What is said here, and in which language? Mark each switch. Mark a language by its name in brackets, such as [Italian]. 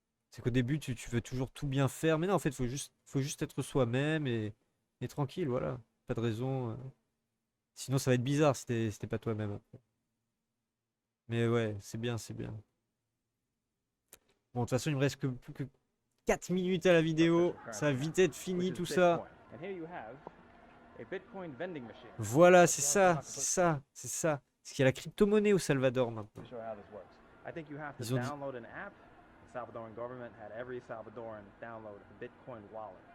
[French] C'est qu'au début, tu veux toujours tout bien faire. Mais non, en fait, faut juste être soi-même et tranquille, voilà. Pas de raison. Sinon, ça va être bizarre si t'es pas toi-même après. Mais ouais, c'est bien, c'est bien. Bon, de toute façon, il me reste plus que 4 minutes à la vidéo. Ça va vite être fini [English] which is [French] tout ça. [English] Bitcoin. And here you have a Bitcoin vending machine. [French] Voilà, c'est ça, c'est ça, c'est ça. Parce qu'il y a la crypto-monnaie au Salvador maintenant. [English] To show how this works. I think you have to [French] Ils ont dit- [English] download an app. The Salvadoran government had every Salvadoran download a Bitcoin wallet.